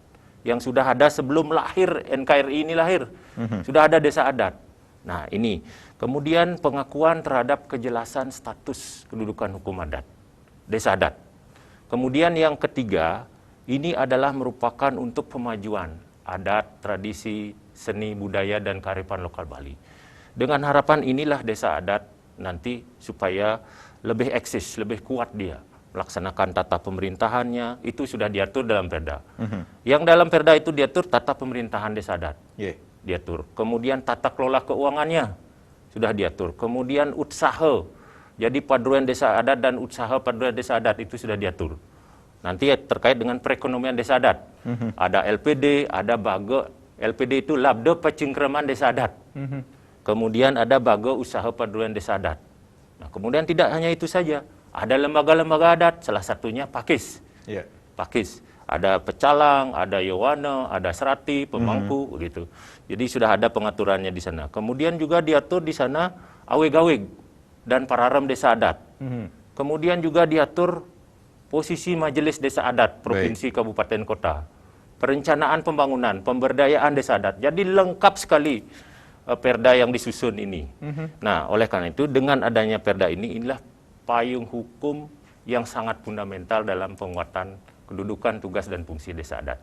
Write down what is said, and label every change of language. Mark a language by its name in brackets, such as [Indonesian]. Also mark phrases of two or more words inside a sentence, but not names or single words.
[Indonesian] Yang sudah ada sebelum lahir NKRI ini lahir. Sudah ada desa adat. Nah, ini. Kemudian pengakuan terhadap kejelasan status kedudukan hukum adat. Desa adat. Kemudian yang ketiga, ini adalah merupakan untuk pemajuan adat, tradisi, seni, budaya, dan kearifan lokal Bali. Dengan harapan inilah desa adat nanti supaya lebih eksis, lebih kuat dia. Melaksanakan tata pemerintahannya, itu sudah diatur dalam Perda. Yang dalam Perda itu diatur tata pemerintahan desa adat. Diatur. Kemudian tata kelola keuangannya sudah diatur. Kemudian usaha. Jadi paduan desa adat dan usaha paduan desa adat itu sudah diatur. Nanti terkait dengan perekonomian desa adat. Ada LPD, ada baga. LPD itu Labda Pacingkraman Desa Adat. Kemudian ada baga usaha paduan desa adat. Nah, kemudian tidak hanya itu saja. Ada lembaga-lembaga adat, salah satunya Pakis. Pakis. Ada pecalang, ada yowana, ada serati, pemangku, gitu. Jadi sudah ada pengaturannya di sana. Kemudian juga diatur di sana aweg-aweg dan pararem desa adat. Kemudian juga diatur posisi majelis desa adat provinsi, kabupaten, kota. Perencanaan pembangunan, pemberdayaan desa adat. Jadi lengkap sekali Perda yang disusun ini. Nah, oleh karena itu dengan adanya Perda ini, inilah payung hukum yang sangat fundamental dalam penguatan kedudukan, tugas, dan fungsi desa adat.